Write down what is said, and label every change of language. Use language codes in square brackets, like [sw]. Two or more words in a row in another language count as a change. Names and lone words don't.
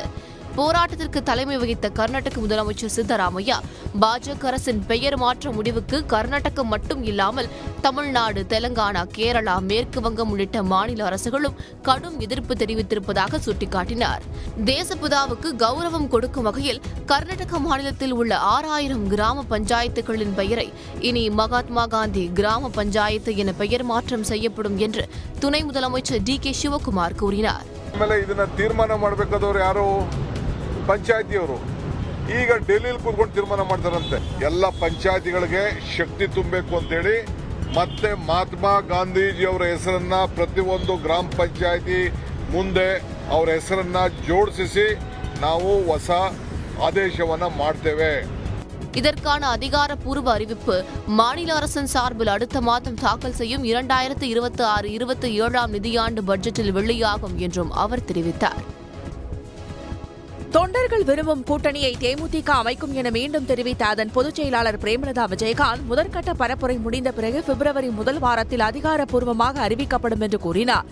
[ta] போராட்டத்திற்கு தலைமை வகித்த கர்நாடக முதலமைச்சர் சித்தராமையா பாஜக அரசின் பெயர் மாற்ற முடிவுக்கு கர்நாடகம் மட்டும் இல்லாமல் தமிழ்நாடு, தெலங்கானா, கேரளா, மேற்கு வங்கம் உள்ளிட்ட மாநில அரசுகளும் கடும் எதிர்ப்பு தெரிவித்திருப்பதாக சுட்டிக்காட்டினார். தேசப்பிதாவுக்கு கௌரவம் கொடுக்கும் வகையில் கர்நாடக மாநிலத்தில் உள்ள 6000 கிராம பஞ்சாயத்துகளின் பெயரை இனி மகாத்மா காந்தி கிராம பஞ்சாயத்து என பெயர் மாற்றம் செய்யப்படும் என்று துணை முதலமைச்சர் டி.கே. ಶಿವಕುಮಾರ್ கூறினார். [kn] ತೀರ್ಮಾನ ಮಾಡಬೇಕಾದವರು ಯಾರು? ಪಂಚಾಯತಿಯವರು. ಈಗ ಡೆಲ್ಲಿಯಲ್ಲಿ ಕೂತ್ಕೊಂಡು ತೀರ್ಮಾನ ಮಾಡ್ತಾರಂತೆ. ಎಲ್ಲ ಪಂಚಾಯತಿಗಳಿಗೆ ಶಕ್ತಿ ತುಂಬಬೇಕು ಅಂತೇಳಿ ಮತ್ತೆ ಮಹಾತ್ಮ ಗಾಂಧೀಜಿ ಅವರ ಹೆಸರನ್ನ ಪ್ರತಿಯೊಂದು ಗ್ರಾಮ ಪಂಚಾಯತಿ ಮುಂದೆ ಅವರ ಹೆಸರನ್ನ ಜೋಡಿಸಿ ನಾವು ಹೊಸ ಆದೇಶವನ್ನ ಮಾಡ್ತೇವೆ. [ta] இதற்கான அதிகாரப்பூர்வ அறிவிப்பு மாநில அரசின் சார்பில் அடுத்த மாதம் தாக்கல் செய்யும் 2026-27ஆம் நிதியாண்டு பட்ஜெட்டில் வெளியாகும் என்றும் அவர் தெரிவித்தார். தொண்டர்கள் விரும்பும் கூட்டணியை தேமுதிக அமைக்கும் என மீண்டும் தெரிவித்த அதன் பொதுச் செயலாளர் பிரேமலதா விஜயகாந்த் முதற்கட்ட பரப்புரை முடிந்த பிறகு பிப்ரவரி முதல் வாரத்தில் அதிகாரப்பூர்வமாக அறிவிக்கப்படும் என்று கூறினார்.